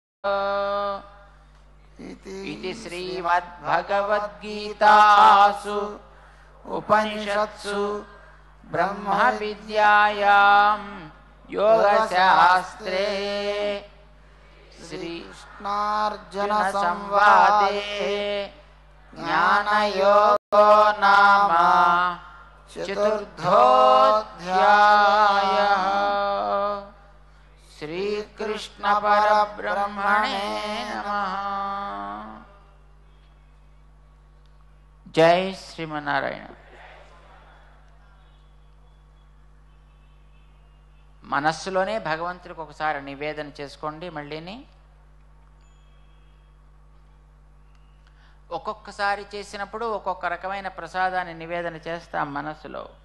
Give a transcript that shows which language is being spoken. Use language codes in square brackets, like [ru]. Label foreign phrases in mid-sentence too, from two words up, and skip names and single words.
[sa] इति श्रीमद्भगवद्गीतासु उपनिषत्सु ब्रह्मविद्यायां योगशास्त्रे श्रीकृष्णार्जुन संवादे ज्ञानयोगो नाम चतुर्थोऽध्यायः। श्रीकृष्ण परब्रह्मणे नमः। जय श्रीमन्नारायण। [te] మనస్సులోనే భగవంతుడికి ఒకసారి నివేదన చేసుకోండి. మళ్ళీని ఒక్కొక్కసారి చేసినప్పుడు ఒక్కొక్క రకమైన ప్రసాదాన్ని నివేదన చేస్తాం మనస్సులో.